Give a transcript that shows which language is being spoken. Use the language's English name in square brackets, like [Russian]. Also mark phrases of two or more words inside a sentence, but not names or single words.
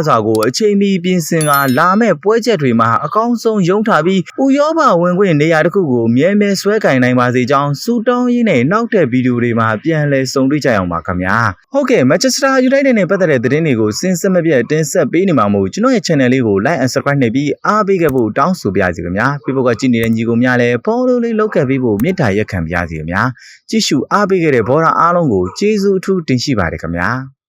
[Burmese] စွာကိုအချိန်မီပြင်ဆင်ကလာမဲ့ပွဲချက်တွေမှာအကောင်းဆုံးရုံးထားပြီးဥရောပဝင်ခွင့်နေရာတစ်ခုကိုမြဲမြဲဆွဲကင်နိုင်ပါစေကြောင်းစူတောင်းရင်းနဲ့နောက်တဲ့ဗီဒီယိုတွေမှာပြန်လည်ဆုံတွေ့ကြအောင်ပါခင်ဗျာဟုတ်ကဲ့ Manchester United နဲ့ပတ်သက်တဲ့သတင်းတွေကိုစဉ်ဆက်မပြတ်တင်ဆက်ပေးနေမှာမို့ကျွန်တော်ရဲ့ channel လေးကို [English] like and subscribe [Burmese] နှိပ်ပြီးအားပေးခဲ့ဖို့တောင်းဆိုပါရစေခင်ဗျာFacebookကကြည့်နေတဲ့ညီကိုများလည်း follow လေးလုပ်ခဲ့ပေးဖို့မေတ္တာရက်ခံပါရစေခင်ဗျာကြည့်ရှုအားပေးခဲ့တဲ့ဘောရာအားလုံးကိုကျေးဇူးအထူးတင်ရှိပါတယ်ခင်ဗျာ